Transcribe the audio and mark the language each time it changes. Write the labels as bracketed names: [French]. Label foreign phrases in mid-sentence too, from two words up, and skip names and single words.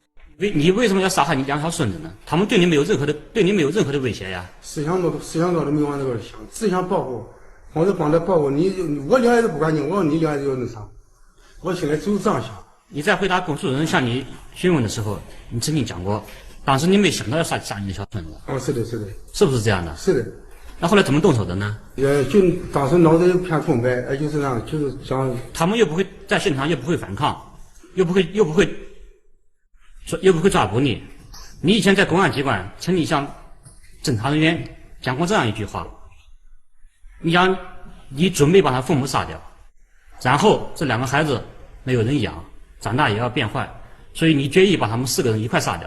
[Chinese] 你為什麼要殺害你2條孫子呢？他們對你沒有任何的威脅呀。思想到都沒往那個想，只想保護，我就幫他保護你。我兩孩子不管你，我說你兩孩子有那啥，我現在就是這樣想。你在回答公訴人向你詢問的時候，你曾經講過，當時你沒想到要殺你的小孫子。哦，是的，是的。是不是這樣的？是的。那後來怎麼動手的呢？就當時腦袋一片空白，就是那樣，就是講。他們又不會在現場，又不會反抗，又不會抓捕你。你以前在公安機關曾經向偵查人員講過這樣一句話，你講你準備把他父母殺掉，然後這2個孩子沒有人養，長大也要變壞，所以你決意把他們4個人一塊殺掉。